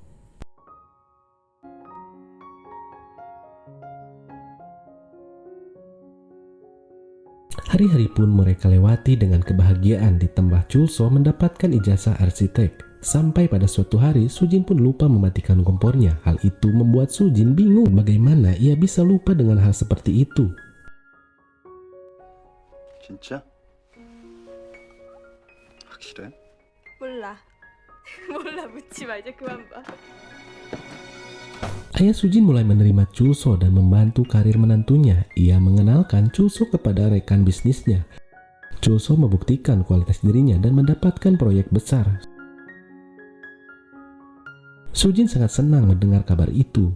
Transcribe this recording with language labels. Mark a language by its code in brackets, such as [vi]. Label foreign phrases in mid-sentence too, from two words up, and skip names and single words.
[id] Hari-hari pun mereka lewati dengan kebahagiaan, ditambah Chulso mendapatkan ijazah arsitek. Sampai pada suatu hari, Sujin pun lupa mematikan kompornya. Hal itu membuat Sujin bingung bagaimana ia bisa lupa dengan hal seperti itu. [ko] 진짜? 확실해? 몰라. 몰라 묻지 마. 이제 그만 봐. [id] Ayah Sujin mulai menerima Chulso dan membantu karir menantunya. Ia mengenalkan Chulso kepada rekan bisnisnya. Chulso membuktikan kualitas dirinya dan mendapatkan proyek besar. Sujin sangat senang mendengar kabar itu.